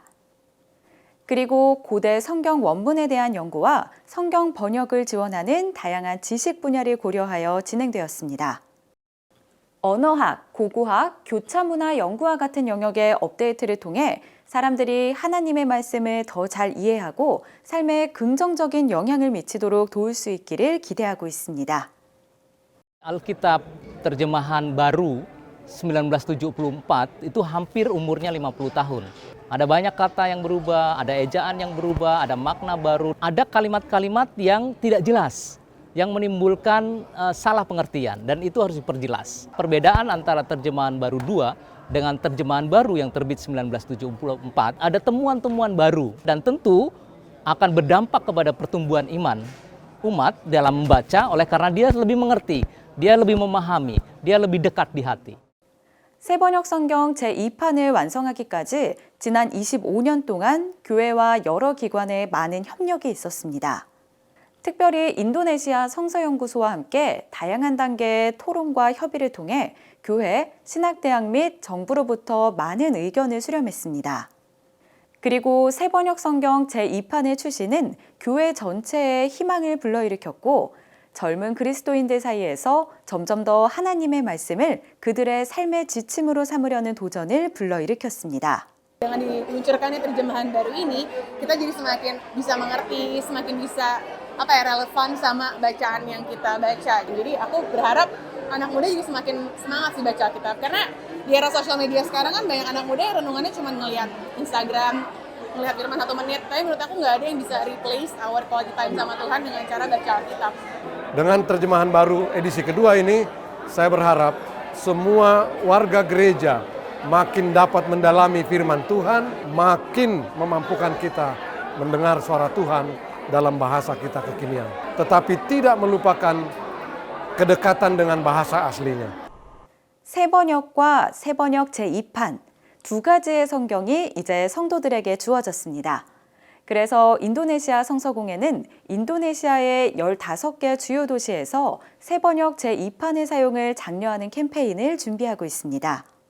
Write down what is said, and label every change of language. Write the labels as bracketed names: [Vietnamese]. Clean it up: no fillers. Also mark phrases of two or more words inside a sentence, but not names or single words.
[Korean] 그리고 고대 성경 원문에 대한 연구와 성경 번역을 지원하는 다양한 지식 분야를 고려하여 진행되었습니다. 언어학, 고고학, 교차문화 연구와 같은 영역의 업데이트를 통해 사람들이 하나님의 말씀을 더 잘 이해하고 삶에 긍정적인 영향을 미치도록 도울 수 있기를 기대하고 있습니다. [Indonesian] Alkitab terjemahan baru 1974 itu hampir umurnya 50 tahun. Ada banyak kata yang berubah, ada ejaan yang berubah, ada makna baru, ada kalimat-kalimat yang tidak jelas. yang menimbulkan salah pengertian dan itu harus diperjelas. Perbedaan antara terjemahan baru 2 dengan terjemahan baru yang terbit 1974 ada temuan-temuan baru dan tentu akan berdampak kepada pertumbuhan iman umat dalam membaca oleh karena dia lebih mengerti, dia lebih memahami, dia lebih dekat di hati. [Korean] 새번역 성경 제2판을 완성하기까지 지난 25년 동안 교회와 여러 기관의 많은 협력이 있었습니다. 특별히 인도네시아 성서연구소와 함께 다양한 단계의 토론과 협의를 통해 교회, 신학대학 및 정부로부터 많은 의견을 수렴했습니다. 그리고 새번역 성경 제2판의 출시는 교회 전체에 희망을 불러일으켰고 젊은 그리스도인들 사이에서 점점 더 하나님의 말씀을 그들의 삶의 지침으로 삼으려는 도전을 불러일으켰습니다. [Indonesian] Dengan diluncurkannya terjemahan baru ini, kita jadi semakin bisa mengerti, semakin bisa relevan sama bacaan yang kita baca. Jadi aku berharap anak muda jadi semakin semangat sih baca Alkitab. Karena di era sosial media sekarang kan banyak anak muda yang renungannya cuma ngelihat Instagram, ngelihat firman 1 menit. Tapi menurut aku nggak ada yang bisa [English] replace our quality time [Indonesian] sama Tuhan dengan cara baca Alkitab. Dengan terjemahan baru edisi kedua ini, saya berharap semua warga gereja makin dapat mendalami firman Tuhan, makin memampukan kita mendengar suara Tuhan dalam bahasa kita kekinian. Tetapi tidak melupakan kedekatan dengan bahasa aslinya. [Korean] 새번역과 새번역 제2판 두 가지의 성경이 이제 성도들에게 주어졌습니다. 그래서 인도네시아 성서공회는 인도네시아의 15개 주요 도시에서 새번역 제2판의 사용을 장려하는 캠페인을 준비하고 있습니다.